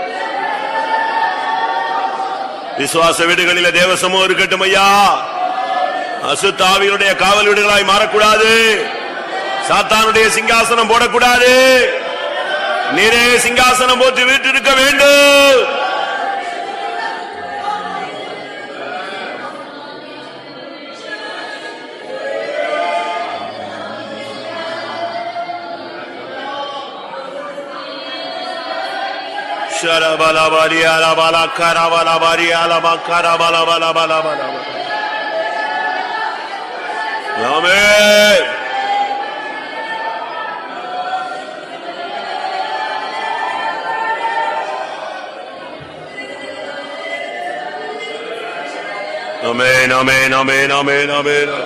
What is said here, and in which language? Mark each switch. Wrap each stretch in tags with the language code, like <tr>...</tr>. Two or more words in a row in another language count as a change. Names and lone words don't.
<ta>விசுவாச வீடுகளில் தேவ சமூகம் இருக்கட்டும் ஐயா. அசுத்த ஆவியுடைய காவல் வீடுகளாய் மாறக்கூடாது. சாத்தானுடைய சிங்காசனம் போடக்கூடாது. நீரே சிங்காசனம் போட்டு வீட்டிருக்க வேண்டும். Sharabala bari ala bala karabala bari ala bakara bala bala bala bala. Amen. Amen, amen, amen, amen, amen.</ta>